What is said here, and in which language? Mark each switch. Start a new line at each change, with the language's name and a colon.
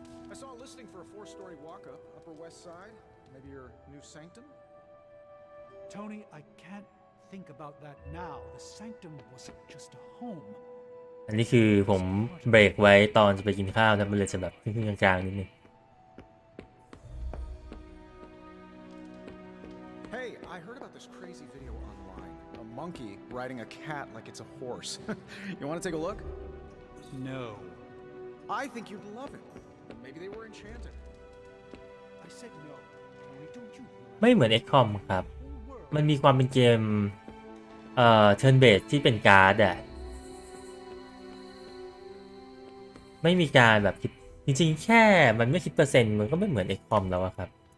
English: I saw a listing for a four-story walk-up, Upper West Side. Maybe your new sanctum? Tony, I can't think about that now. The sanctum wasn't just a home.
Thai: อันนี้คือผมเบรกไว้ตอนจะไปกินข้าวนะมันเลยจะแบบครึ่งๆกลางๆนิดนึง
English: Hey, I heard about this crazy video online. A monkey riding a cat like it's a horse. You want to take a look? No. I think you'd love it. Maybe they were enchanted. I said no. Tony, don't you
Thai: ไม่เหมือน XCOM ครับ มันมีความเป็นเกมturn based ที่เป็นการ์ดอะไม่มีการแบบคิดจริงๆแค่มันไม่คิดเปอร์เซ็นต์มันก็ไม่เหมือน XCOM แล้วอะครับ